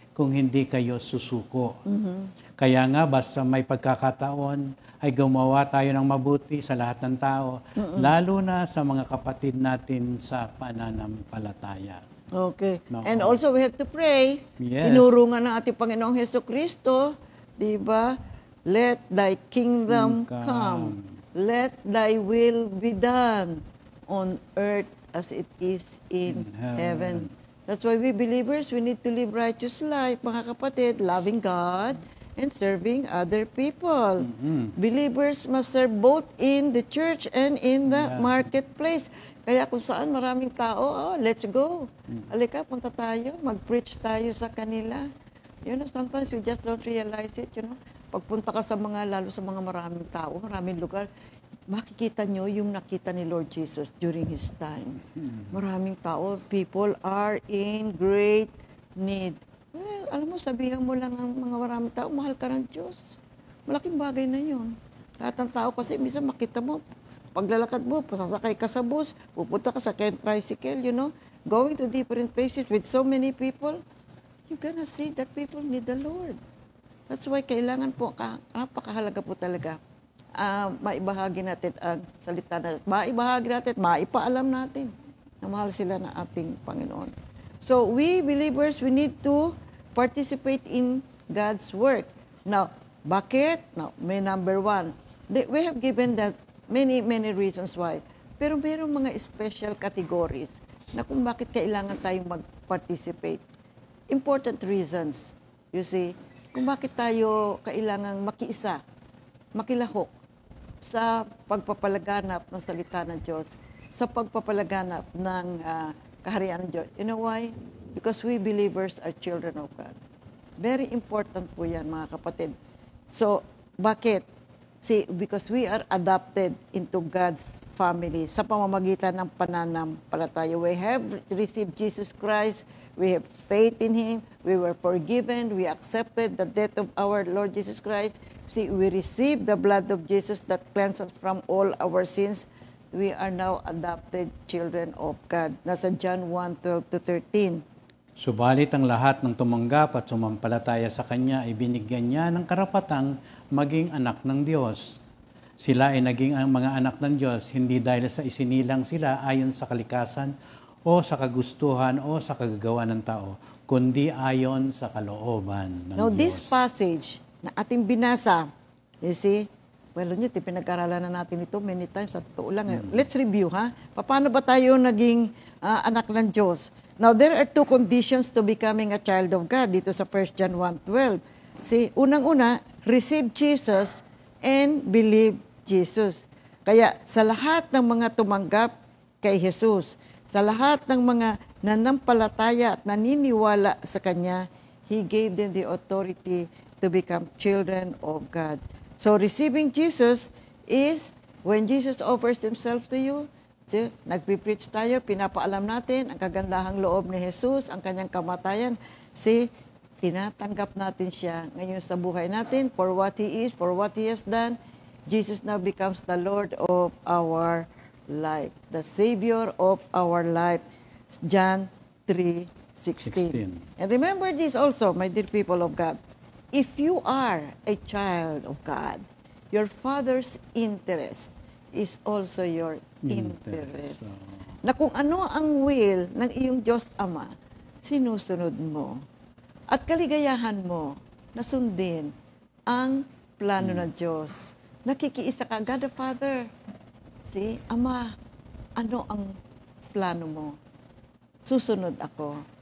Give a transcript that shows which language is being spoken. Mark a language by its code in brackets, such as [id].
[tl] kung hindi kayo susuko. Kaya nga, basta may pagkakataon, ay gumawa tayo ng mabuti sa lahat ng tao, lalo na sa mga kapatid natin sa pananampalataya. [en] Okay. No. And also we have to pray. Yes. [tl] Tinuro nga ng ating Panginoong Hesukristo, di ba? [en] Let thy kingdom come. Let thy will be done on earth as it is in heaven. That's why we believers, we need to live righteous life, [tl] mga kapatid, [en] loving God and serving other people. Believers must serve both in the church and in the marketplace. [tl] Kaya kung saan maraming tao, [en] let's go. [tl] Halika, punta tayo, mag-preach tayo sa kanila. [en] You know, sometimes we just don't realize it, you know. [tl] Pagpunta ka sa mga, lalo sa mga maraming tao, maraming lugar, makikita nyo yung nakita ni Lord Jesus during His time. Maraming tao, [en] people are in great need. [tl] Well, alam mo, sabihan mo lang ang mga maraming tao, mahal ka ng Diyos. Malaking bagay na yun. Lahat ng tao kasi, minsan makita mo, paglalakad mo, pasasakay ka sa bus, pupunta ka sa tricycle, [en] you know, going to different places with so many people, you're gonna see that people need the Lord. [tl] That's why kailangan po, napakahalaga po talaga, maibahagi natin ang salita na, maibahagi natin, maipaalam natin na mahal sila na ating Panginoon. [en] So, we believers, we need to participate in God's work. Now, [tl] bakit? [en] Now, may number one. We have given that many reasons why. [tl] Pero mayroong mga [en] special categories [tl] na kung bakit kailangan tayong mag-participate. [en] Important reasons, you see, [tl] kung bakit tayo kailangang makiisa, makilahok sa pagpapalaganap ng salita ng Diyos, sa pagpapalaganap ng kaharian ng Diyos. [en] You know why? Because we believers are children of God. Very important [tl] po yan, mga kapatid. So, bakit? [en] See, because we are adopted into God's family [tl] sa pamamagitan ng pananampalataya. [en] We have received Jesus Christ. We have faith in Him. We were forgiven. We accepted the death of our Lord Jesus Christ. See, we received the blood of Jesus that cleanses us from all our sins. We are now adopted children of God. [tl] Nasa John 1:12-13. Subalit ang lahat ng tumanggap at sumampalataya sa Kanya ay binigyan niya ng karapatang maging anak ng Diyos. Sila ay naging ang mga anak ng Diyos hindi dahil sa isinilang sila ayon sa kalikasan o sa kagustuhan o sa kagagawa ng tao, kundi ayon sa kalooban ng [en] Now, [tl] Diyos. [en] this passage [tl] na ating binasa, [en] you see, well, [tl] yun, pinag-aralan na natin ito [en] many times, [tl] sa totoo lang. [en] Let's review, ha? [tl] Paano ba tayo naging anak ng Diyos? [en] Now, there are two conditions to becoming a child of God [tl] dito sa [en] 1 John 1:12. See, [tl] unang-una, [en] receive Jesus and believe Jesus. [tl] Kaya sa lahat ng mga tumanggap kay Jesus, sa lahat ng mga nanampalataya at naniniwala sa Kanya, [en] He gave them the authority to become children of God. So, receiving Jesus is when Jesus offers Himself to you. [tl] See, nagpipreach tayo, pinapaalam natin ang kagandahang loob ni Jesus, ang Kanyang kamatayan. See, tinatanggap natin siya ngayon sa buhay natin [en] for what He is, for what He has done. Jesus now becomes the Lord of our life, the Savior of our life. John 3:16. And remember this also, my dear people of God. If you are a child of God, your Father's interest is also your interest. [tl] Na kung ano ang will ng iyong Diyos Ama, sinusunod mo. At kaligayahan mo na sundin ang plano ng Diyos. Nakikiisa ka, God the Father. See, Ama, ano ang plano mo? Susunod ako.